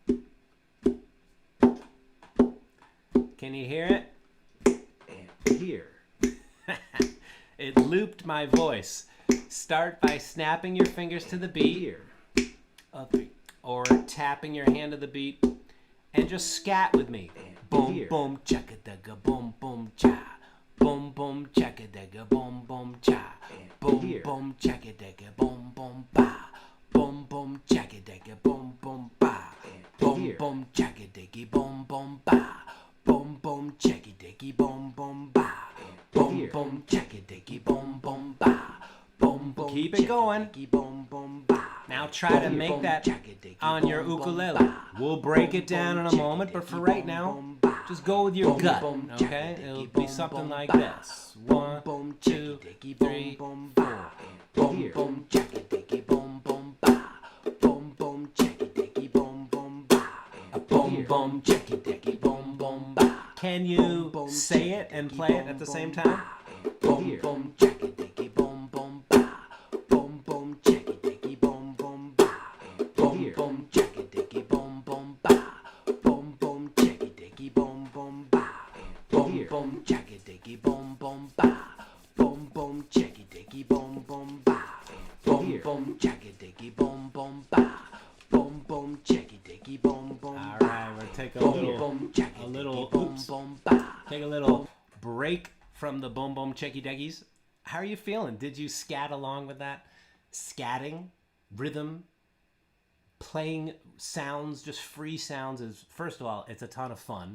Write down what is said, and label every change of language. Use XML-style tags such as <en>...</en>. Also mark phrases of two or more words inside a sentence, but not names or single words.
<en>Can you hear it? And here. It looped my voice. Start by snapping your fingers to the beat here. Or tapping your hand to the beat. And just scat with me. Boom, boom, chaka-daga, boom, boom, cha. Boom, boom, chaka-daga, boom, boom, cha. Boom, boom, chaka-daga, boom, boom, ba. Boom, boom, chaka-daga, boom, boom, ba. Boom, boom, chaka-daga, boom, boom, ba. Boom, boom, chaka-daga, boom, boom, ba. Boom, boom, chaka-daga, boom, boom, ba. Boom, boom, keep it going. Boom, boom, ba. Now try to make that on your ukulele. We'll break it down in a moment, but for right now, just go with your gut, okay? It'll be something like this. 1, 2, 3, 4. Boom, boom, chaka-daga, boom, boom, ba. Boom, boom, chaka-daga, boom, boom, ba. Boom, boom, chaka-daga, boom, boom, ba. Can you say it and play it at the same time? Boom, boom, chaka-daga, boom, boom, ba. Boom, boom, chaka-daga, boom, boom, ba. Boom, boom, chaka-daga, boom, boom, ba. Boom, boom, chaka-daga, boom, boom, ba. Boom, boom, chaka-daga, boom, boom, ba. Boom, boom, chaka-daga, boom, boom, ba. Boom, boom, chaka-daga, boom, boom, ba. Boom, boom, chaka-daga, boom, boom. All right, we'll take take a little break from the boom boom checky deggies. How are you feeling? Did you scat along with that? Scatting, rhythm, playing sounds, just free sounds is, first of all, it's a ton of fun.</en>